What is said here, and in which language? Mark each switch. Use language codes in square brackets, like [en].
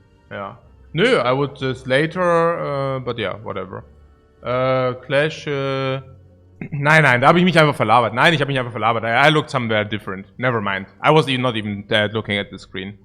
[en] Yeah. Nö, I would just later, but yeah, whatever. [de] Clash, Nein, da habe ich mich einfach verlabert. Nein, ich habe mich einfach verlabert. [en] I looked somewhere different. Never mind. I was not even looking at the screen.